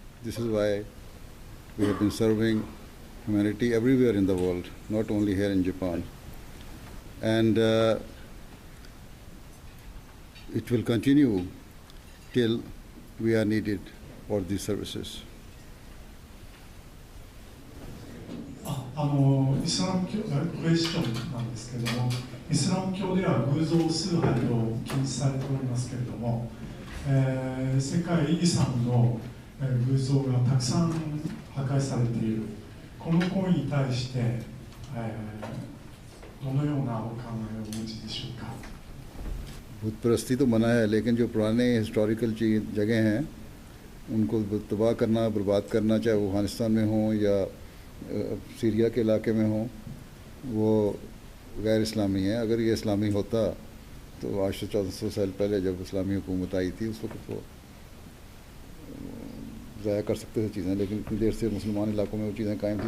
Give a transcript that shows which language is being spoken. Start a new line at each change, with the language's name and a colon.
English: This is why we have been serving humanity everywhere in the world, not only here in Japan. And it will continue till we are needed for these services.
Japanese: イスラム教クエスチョンなんですけれども、イスラム教では偶像崇拝を禁止されておりますけれども、世界遺産の偶像がたくさん破壊されている、この行為に対して、どのようなお考えをお持ちでしょうか。
Hindi: बुत परस्ती तो मना है, लेकिन जो पुराने historical जगह हैं उनको तबाह करना, बर्बाद करना, चाहे वो अफगानिस्तान में हो या सीरिया के इलाके में हो, वो गैर इस्लामी है। अगर ये इस्लामी होता तो आज से 1400 साल पहले जब इस्लामी हुकूमत आई थी उस वक्त वो ज़ाया कर सकते थे चीज़ें, लेकिन इतनी देर से मुसलमान इलाकों में वो चीज़ें कायम थी।